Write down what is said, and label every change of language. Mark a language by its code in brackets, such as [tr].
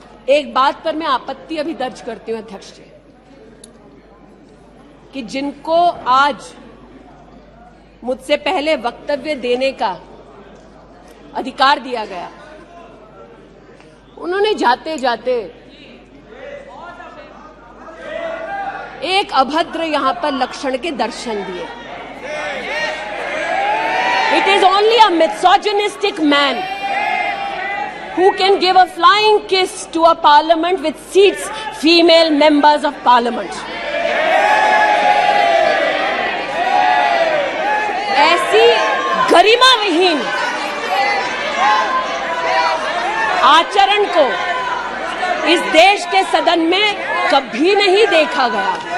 [hi] एक बात पर मैं आपत्ति अभी दर्ज करती हूं अध्यक्ष जी, कि जिनको आज मुझसे पहले वक्तव्य देने का अधिकार दिया गया, उन्होंने जाते जाते एक अभद्र यहां पर लक्षण के दर्शन दिए। [en] It is only a misogynistic man who can give a flying kiss to a parliament with seats female members of parliament. [hi] ऐसी गरिमा विहीन आचरण को इस देश के सदन में कभी नहीं देखा गया।